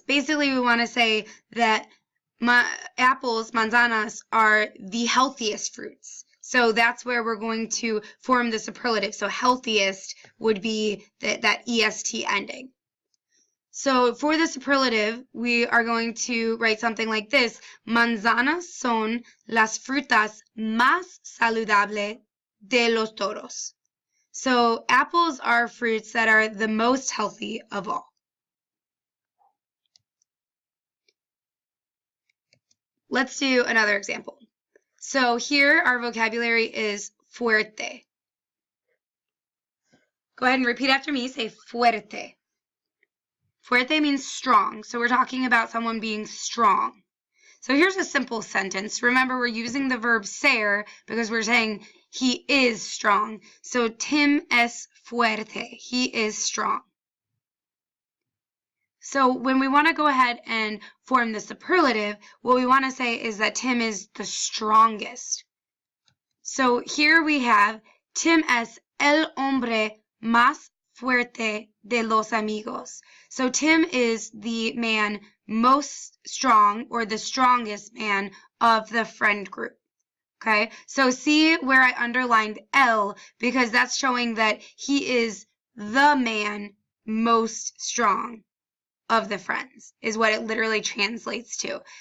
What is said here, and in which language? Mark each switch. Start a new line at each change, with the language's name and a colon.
English: Basically, we want to say that apples, manzanas, are the healthiest fruits. So that's where we're going to form the superlative. So healthiest would be that est ending. So for the superlative, we are going to write something like this.
Spanish: Manzanas son las frutas más saludables de los todos.
English: So apples are fruits that are the most healthy of all. Let's do another example. So here our vocabulary is fuerte. Go ahead and repeat after me. Say fuerte. Fuerte means strong. So we're talking about someone being strong. So here's a simple sentence. Remember, we're using the verb ser because we're saying he is strong. So
Spanish: Tim es fuerte.
English: He is strong. So when we want to go ahead and form the superlative, what we want to say is that Tim is the strongest. So here we have
Spanish: Tim es el hombre más fuerte de los amigos.
English: So Tim is the man most strong, or the strongest man of the friend group. Okay, so see where I underlined el, because that's showing that he is the man most strong of the friends, is what it literally translates to.